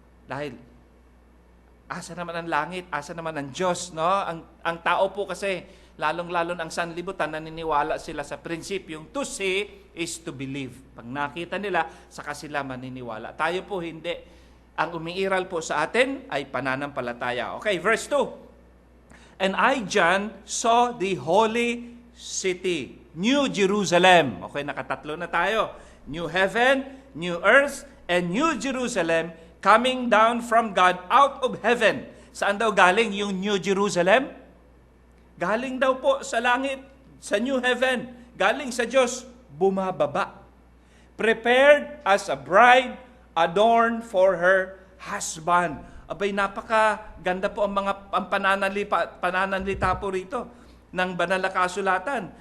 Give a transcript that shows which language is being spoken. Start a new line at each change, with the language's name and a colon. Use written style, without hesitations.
Filipino: Dahil, asa naman ang langit, asa naman ang Diyos, no? Ang tao po kasi, lalong-lalo ang sanlibutan, naniniwala sila sa prinsipyong
English: to see is to believe.
Filipino: Pag nakita nila, saka sila maniniwala. Tayo po hindi. Ang umiiral po sa atin ay pananampalataya.
English: Okay, verse 2. And I, John, saw the holy city, New Jerusalem. Okay,
Filipino: nakatatlo na tayo.
English: New heaven, new earth, and New Jerusalem coming down from God out of heaven.
Filipino: Saan daw galing yung New Jerusalem? Galing daw po sa langit, sa new heaven. Galing sa Diyos, bumababa.
English: Prepared as a bride adorned for her husband.
Filipino: Abay, napakaganda po ang pananalita po rito ng banal na kasulatan.